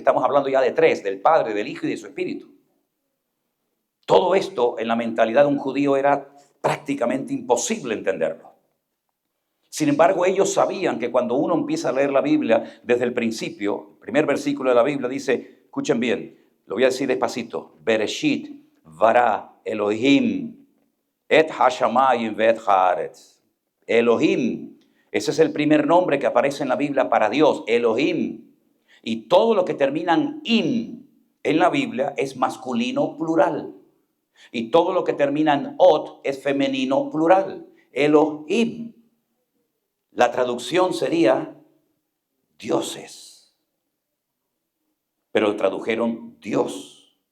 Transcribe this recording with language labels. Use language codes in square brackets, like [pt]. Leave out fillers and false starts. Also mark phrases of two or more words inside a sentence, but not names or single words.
[es] Estamos hablando ya de tres, del Padre, del Hijo y de su Espíritu. Todo esto en la mentalidad de un judío era prácticamente imposible entenderlo. Sin embargo, ellos sabían que cuando uno empieza a leer la Biblia desde el principio, el primer versículo de la Biblia dice, escuchen bien, lo voy a decir despacito, [he] בראשית ברא אלהים את השמים ואת הארץ. [es] Elohim, ese es el primer nombre que aparece en la Biblia para Dios, Elohim. Y todo lo que termina en im en la Biblia es masculino plural. Y todo lo que termina en ot es femenino plural, Elohim. La traducción sería dioses, pero tradujeron Dios.